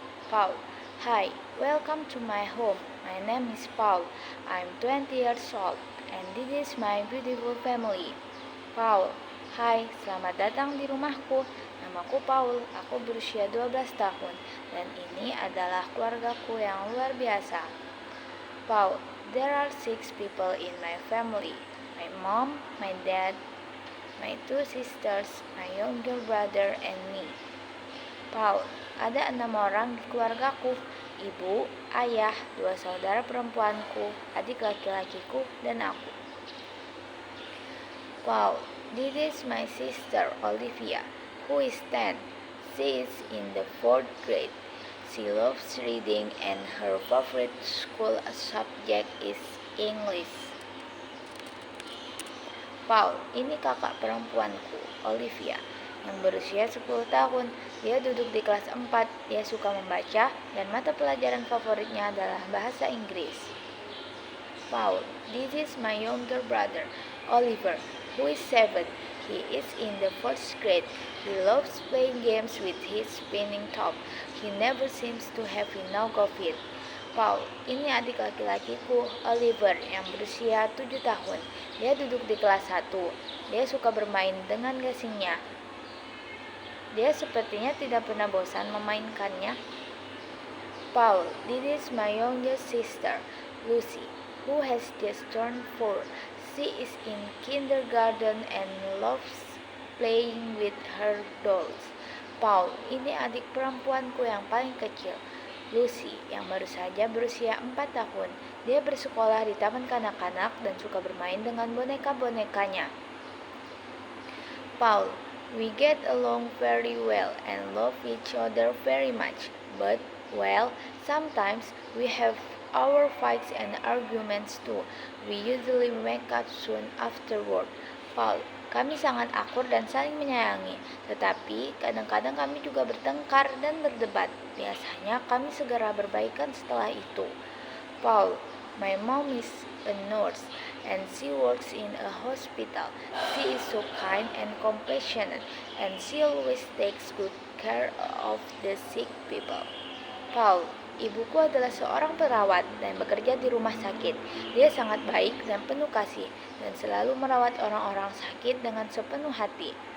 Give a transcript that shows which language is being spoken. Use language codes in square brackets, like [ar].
[en] Paul, hi, welcome to my home. My name is Paul. I'm 20 years old, and this is my beautiful family. [id] Paul, hai, selamat datang di rumahku. Namaku Paul, aku berusia 12 tahun, dan ini adalah keluargaku yang luar biasa. [en] Paul, there are 6 people in my family. My mom, my dad, my 2 sisters, my younger brother, and me. [id] Paul, ada 6 orang di keluargaku. Ibu, ayah, 2 saudara perempuanku, adik laki-lakiku, dan aku. [en] Paul, this is my sister Olivia, who is 10. She is in the 4th grade. She loves reading and her favorite school subject is English. [id] Paul, ini kakak perempuanku, Olivia, yang berusia 10 tahun. Dia duduk di kelas 4, dia suka membaca, dan mata pelajaran favoritnya adalah bahasa Inggris. [en] Paul, this is my younger brother, Oliver, who is 7. He is in the first grade. He loves playing games with his spinning top. He never seems to have enough of it. [id] Paul, ini adik laki-lakiku, Oliver, yang berusia 7 tahun. Dia duduk di kelas 1. Dia suka bermain dengan gasingnya. Dia sepertinya tidak pernah bosan memainkannya. [en] Paul, this is my youngest sister, Lucy, who has just turned 4. She is in kindergarten and loves playing with her dolls. [id] Paul, ini adik perempuanku yang paling kecil, Lucy, yang baru saja berusia 4 tahun. Dia bersekolah di taman kanak-kanak dan suka bermain dengan boneka-bonekanya. [en] Paul, we get along very well and love each other very much, but, well, sometimes we have our fights and arguments too. We usually make up soon afterward. [id] Paul, kami sangat akur dan saling menyayangi, tetapi kadang-kadang kami juga bertengkar dan berdebat. Biasanya kami segera berbaikan setelah itu. [en] Paul, my mom is a nurse and she works in a hospital. She is so kind and compassionate and she always takes good care of the sick people. [id] Paul, ibuku adalah seorang perawat dan bekerja di rumah sakit. Dia sangat baik dan penuh kasih dan selalu merawat orang-orang sakit dengan sepenuh hati.